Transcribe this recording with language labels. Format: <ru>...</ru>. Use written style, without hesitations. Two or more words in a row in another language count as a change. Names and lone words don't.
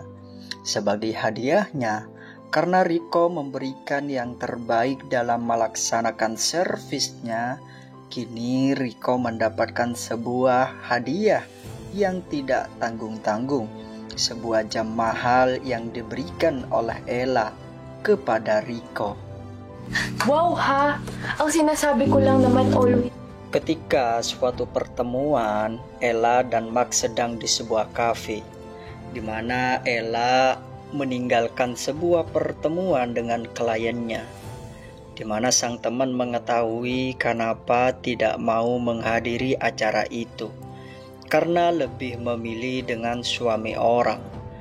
<id>Sebagai hadiahnya, karena Rico memberikan yang terbaik dalam melaksanakan servisnya, kini Rico mendapatkan sebuah hadiah yang tidak tanggung-tanggung, sebuah jam mahal yang diberikan oleh Ella kepada Rico.</id> <tl>Wow ha! Ang sinasabi ko lang naman always.</tl> <id>Ketika suatu pertemuan, Ella dan Max sedang di sebuah kafe, di mana Ella meninggalkan sebuah pertemuan dengan kliennya, di mana sang teman mengetahui kenapa tidak mau menghadiri acara itu, karena lebih memilih dengan suami orang.</id>